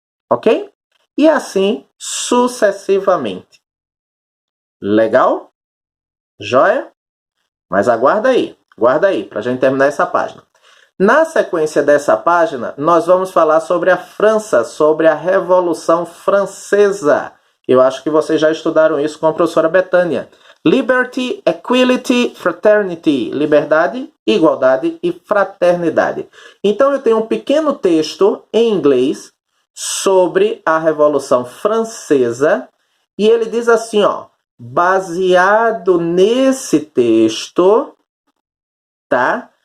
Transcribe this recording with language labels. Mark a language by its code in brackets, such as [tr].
[pt] Ok? E assim sucessivamente. Legal? Joia? Mas aguarda aí, para a gente terminar essa página. Na sequência dessa página, nós vamos falar sobre a França, sobre a Revolução Francesa. Eu acho que vocês já estudaram isso com a professora Betânia. [en] Liberty, Equality, Fraternity. [pt] Liberdade, igualdade e fraternidade. Então eu tenho um pequeno texto em inglês sobre a Revolução Francesa e ele diz assim, ó, baseado nesse texto, tá?